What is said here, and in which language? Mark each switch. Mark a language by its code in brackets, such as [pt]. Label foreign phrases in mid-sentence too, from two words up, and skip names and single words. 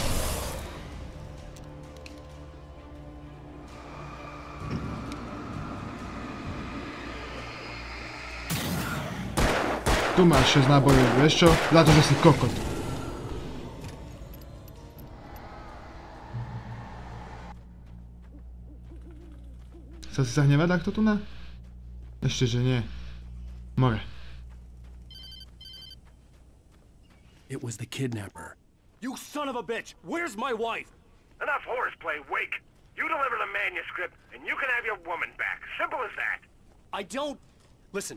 [sk] Tu máš 6 nábojov, vieš čo? Za to, že si kokot. Chcel si sa hnevať takto tu na? Ešte, že nie. More. [en] It was the kidnapper. You son of a bitch! Where's my wife? Enough horseplay, Wake. You deliver the manuscript, and you can have your woman back. Simple as that. I don't... Listen.